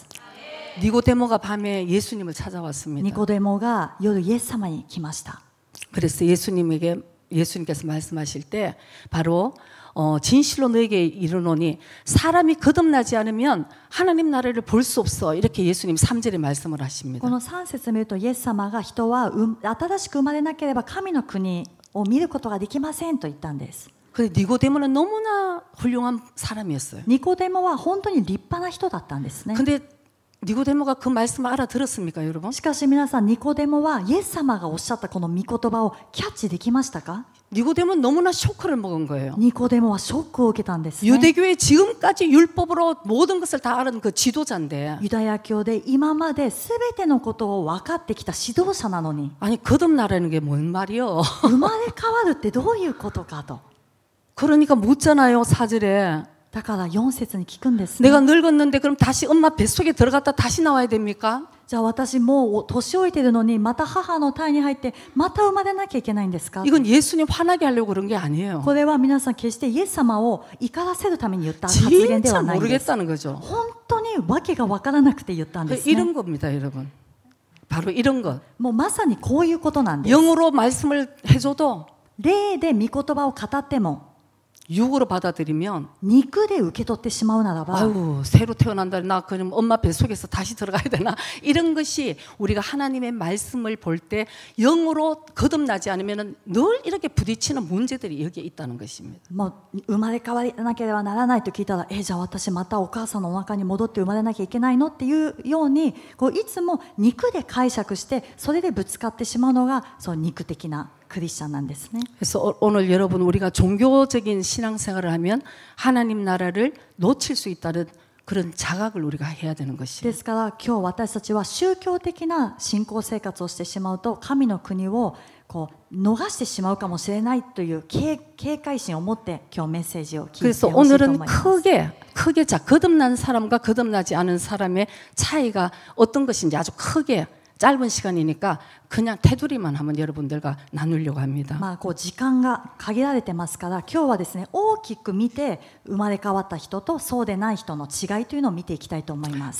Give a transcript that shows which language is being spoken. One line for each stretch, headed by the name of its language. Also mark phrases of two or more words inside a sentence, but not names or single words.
Korean: 니고데모가 밤에 예수님을
Japanese: ニ
Korean: 찾아왔습니다.
Japanese: コデモが夜イエス様に来ました。
Korean: 그래서 예수님께서 말씀하실 때 바로 진실로 너에게 이르노니 사람이 거듭나지 않으면 하나님 나라를 볼 수 없어. 이렇게 예수님 3절에 말씀을 하십니다.
Japanese: この3節見るとイエス様が人は新しく生まれなければ神の国を見ることができませんと言ったんです。
Korean: 근데 니고데모는 너무나 훌륭한 사람이었어요.
Japanese: ニコデモは本当に立派な人だったんですね。
Korean: 근데 니고데모가 그 말씀을 알아들었습니까, 여러분?
Japanese: しかし皆さん、ニコデモはイエス様がおっしゃったこの御言葉をキャッチできましたか？
Korean: 니고데모는 너무나 쇼크를 먹은 거예요.
Japanese: ニコデモはショックを受けたんですね。
Korean: 유대교의 지금까지 율법으로 모든 것을 다 아는 그 지도자인데
Japanese: ユダヤ教で今まで全てのことを分かってきた指導者なのに
Korean: 아니 거듭나라는 게 뭔 말이요?
Japanese: 生まれ変わるってどういうことかと。
Korean: 그러니까 묻잖아요, 4절에.
Japanese: だから4節に聞くんですね。
Korean: 내가 늙었는데 그럼 다시 엄마 뱃속에 들어갔다 다시 나와야 됩니까?
Japanese: じゃあ私もう年老いてるのにまた母の胎に入ってまた生まれなきゃいけないんですか？
Korean: 이건 예수님 화나게 하려고 그런 게 아니에요.
Japanese: これは皆さん決してイエス様を怒らせるために言った発言で
Korean: 진짜
Japanese: はないんです。
Korean: 모르겠다는 거죠.
Japanese: 本当に訳が分からなくて言ったんですね。
Korean: 이런 겁니다, 여러분. 바로 이런 것.
Japanese: もうまさにこういうことなんです。
Korean: 영어로 말씀을 해줘도
Japanese: 霊で御言葉を語っても
Korean: 육으로 받아들이면
Japanese: 肉で受け取ってしまうならば
Korean: 아유 새로 태어난다 나 그럼 엄마 뱃속에서 다시 들어가야 되나 이런 것이 우리가 하나님의 말씀을 볼 때 영으로 거듭나지 않으면 늘 이렇게 부딪히는 문제들이 여기에 있다는 것입니다.
Japanese: もう生まれ変わらなければならないと聞いたらじゃあ私またお母さんのお腹に戻って生まれなきゃいけないのっていうようにこういつも肉で解釈してそれでぶつかってしまうのがその肉的なクリスチャンなんですね。
Korean: 그래서 오늘 여러분 우리가 종교적인 신앙생활을 하면 하나님 나라를 놓칠 수 있다는 그런 자각을 우리가 해야 되는
Japanese: で
Korean: 것이에요.
Japanese: すから今日私たちは宗教的な信仰生活をしてしまうと神の国をこう逃してしまうかもしれないという警戒心を持って今日メッセージを聞いて
Korean: 그래서
Japanese: ほしいと思い
Korean: 오늘은
Japanese: ます。
Korean: 크게 거듭난 사람과 거듭나지 않은 사람의 차이가 어떤 것인지 아주 크게 짧은 시간이니까 그냥 테두리만 한번 여러분들과 나누려고 합니다.
Japanese: まあこう時間が限られてますから今日はですね大きく見て生まれ変わった人とそうでない人の違いというのを見ていきたいと思います。